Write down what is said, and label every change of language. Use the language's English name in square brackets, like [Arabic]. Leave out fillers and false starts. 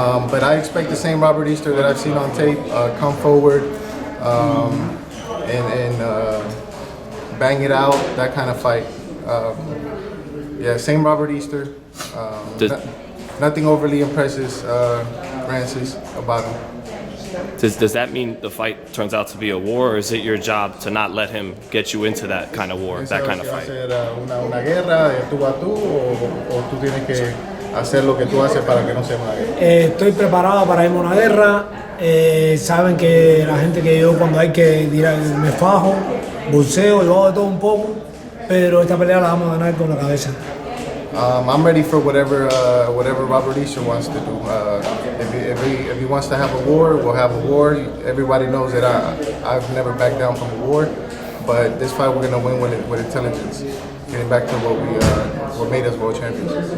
[English] But I expect the same Robert Easter that I've seen on tape come forward and bang it out, that kind of fight. Yeah, same Robert Easter. Nothing overly impresses Rances about him. Does that mean the fight turns out to be a war, or is it your job to not let him get you into that kind of war, that kind of fight? [Spanish] ¿Va a ser una guerra de tú a tú o tú tienes que hacer lo que tú haces para que no sea una guerra? Estoy preparado para irme a una guerra. Saben que la gente que yo cuando hay que tirar me fajo, bolseo, yo hago de todo un poco, pero esta pelea la vamos a ganar con la cabeza. [English] I'm ready for whatever Robert Easter wants to do. If he wants to have a war, we'll have a war. Everybody knows that I've never backed down from a war, but this fight we're gonna win with intelligence, getting back to what made us world champions.